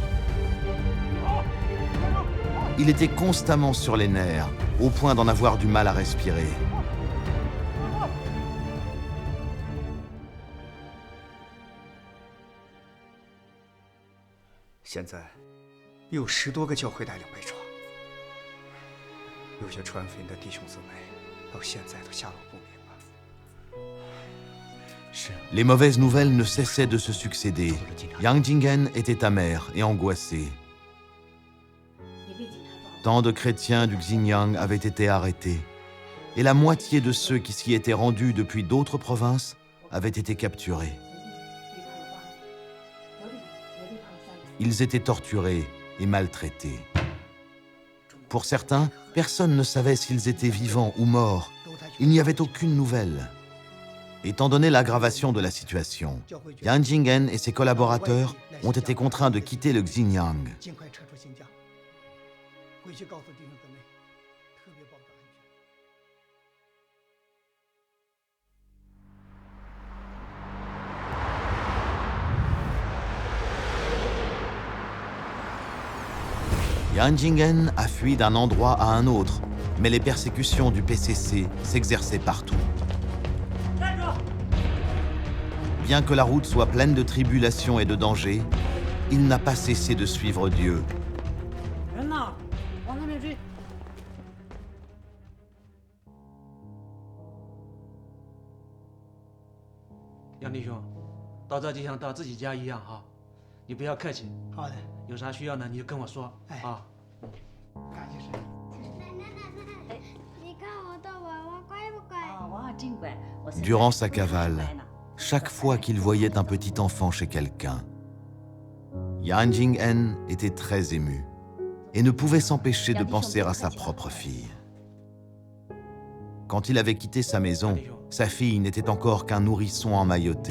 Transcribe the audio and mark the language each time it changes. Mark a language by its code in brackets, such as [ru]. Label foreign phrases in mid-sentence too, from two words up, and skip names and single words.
[fr] Il était constamment sur les nerfs, au point d'en avoir du mal à respirer. Maintenant, [zh] 有10多个教会带领被抓，有些传福音的弟兄姊妹到现在都下落不明了。 [fr] Les mauvaises nouvelles ne cessaient de se succéder. Yang Jingen était amer et angoissé. Tant de chrétiens du Xinjiang avaient été arrêtés, et la moitié de ceux qui s'y étaient rendus depuis d'autres provinces avaient été capturés. Ils étaient torturés et maltraités. Pour certains, personne ne savait s'ils étaient vivants ou morts. Il n'y avait aucune nouvelle. Étant donné l'aggravation de la situation, Yang Jingen et ses collaborateurs ont été contraints de quitter le Xinjiang. [zh] 尽快撤出新疆，回去告诉弟兄姊妹，特别保证安全。 [fr] Yang Jingen a fui d'un endroit à un autre, mais les persécutions du PCC s'exerçaient partout. Bien que la route soit pleine de tribulations et de dangers, il n'a pas cessé de suivre Dieu. [zh] 人呢？往那边追！杨弟兄，到这就像到自己家一样哈，你不要客气。好的，有啥需要呢，你就跟我说啊。感谢神。你看我的娃娃乖不乖？娃娃真乖。 [fr] Durant sa cavale, chaque fois qu'il voyait un petit enfant chez quelqu'un, Yang Jingen était très ému et ne pouvait s'empêcher de penser à sa propre fille. Quand il avait quitté sa maison, sa fille n'était encore qu'un nourrisson emmailloté.